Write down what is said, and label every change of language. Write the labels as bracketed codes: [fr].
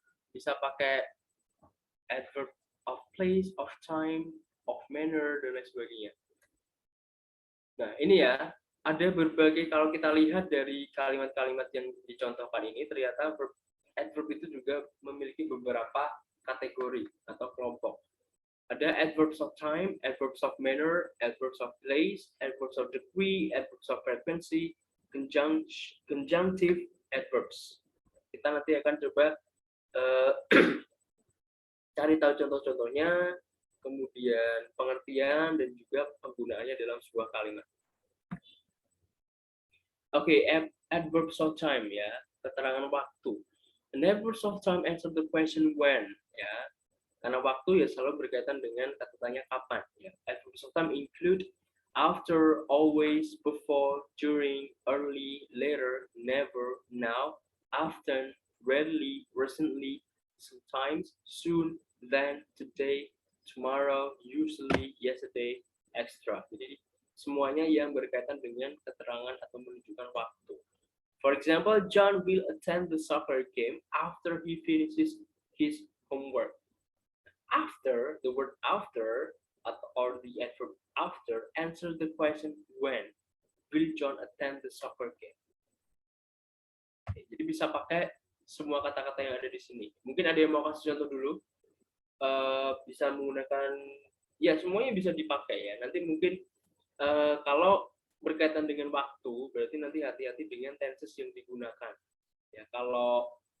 [id] Bisa pakai [en] adverb of place, of time, of manner, [id] dan lain sebagainya. Nah, ini ya, ada berbagai, kalau kita lihat dari kalimat-kalimat yang dicontohkan ini, ternyata adverb itu juga memiliki beberapa kategori atau kelompok. Ada [en] adverbs of time, adverbs of manner, adverbs of place, adverbs of degree, adverbs of frequency, conjunctive adverbs. [id] Kita nanti akan coba cari tahu contoh-contohnya, kemudian pengertian, dan juga penggunaannya dalam sebuah kalimat. Oke, adverbs of time ya, keterangan waktu. [en] An adverbs of time answer the question when ya. [id] Karena waktu ya selalu berkaitan dengan kata tanya kapan. Ya. [en] Adverbs of time include after, always, before, during, early, later, never, now, often, rarely, recently, sometimes, soon, then, today, tomorrow, usually, yesterday, extra. [id] Jadi semuanya yang berkaitan dengan keterangan atau menunjukkan waktu. [en] For example, John will attend the soccer game after he finishes his homework. After, the word after or the adverb after answers the question when will John attend the soccer game. [id] Jadi bisa pakai semua kata-kata yang ada di sini. Mungkin ada yang mau kasih contoh dulu. Bisa menggunakan, ya semuanya bisa dipakai ya. Nanti mungkin kalau berkaitan dengan waktu, berarti nanti hati-hati dengan tenses yang digunakan. Ya, kalau